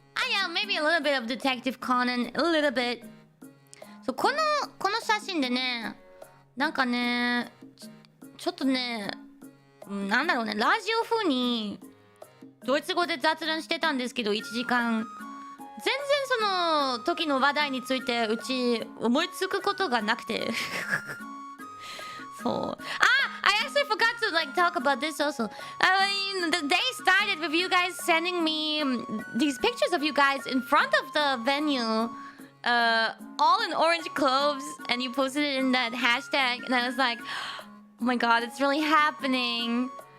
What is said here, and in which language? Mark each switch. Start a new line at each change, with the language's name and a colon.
English: Yeah, maybe a little bit of Detective Conan. A little bit. So,
Japanese: この写真でね、なんかね、ちょっとね、なんだろうね、ラジオ風にドイツ語で雑談してたんですけど、1時間。全然その時の話題についてうち思いつくことがなくて。そう。
English: I actually forgot to like talk about this also. The day started with you guys sending me these pictures of you guys in front of the venue, all in orange clothes, and you posted it in that hashtag, and I was like, oh my god, it's really happening.